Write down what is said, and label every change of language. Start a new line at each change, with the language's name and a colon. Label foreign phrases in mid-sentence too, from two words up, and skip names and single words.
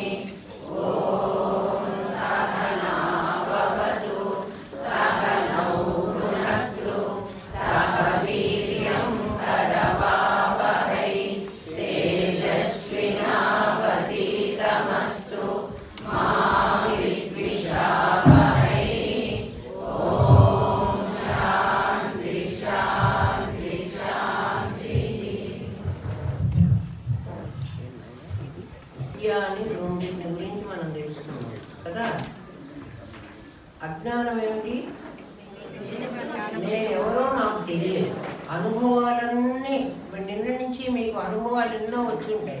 Sanskrit: ॐ सहना भवतु सहनौ भुनक्तु सह वीर्यं करवावहै तेजस्विनावतीतमस्तु मा विद्विषावहै। ॐ शान्ति शान्ति शान्तिः।
Telugu: విద్యాన్ని రెండింటి గురించి మనం తెలుసుకున్నాం కదా. అజ్ఞానం ఏమిటి? నేనెవరో నాకు తెలియదు. అనుభవాలన్నీ నిన్న నుంచి మీకు అనుభవాలు ఎన్నో వచ్చి ఉంటాయి.